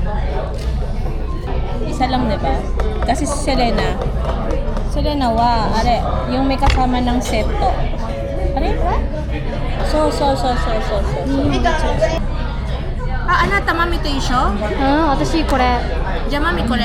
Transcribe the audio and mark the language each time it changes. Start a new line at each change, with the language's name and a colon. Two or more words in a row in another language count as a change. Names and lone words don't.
Filipino: Isa lang, diba? Kasi si Selena, are, yung may kasama ng seto. Are? So.
Japanese: あなたマミと一緒？私これ。じゃあマミこれ。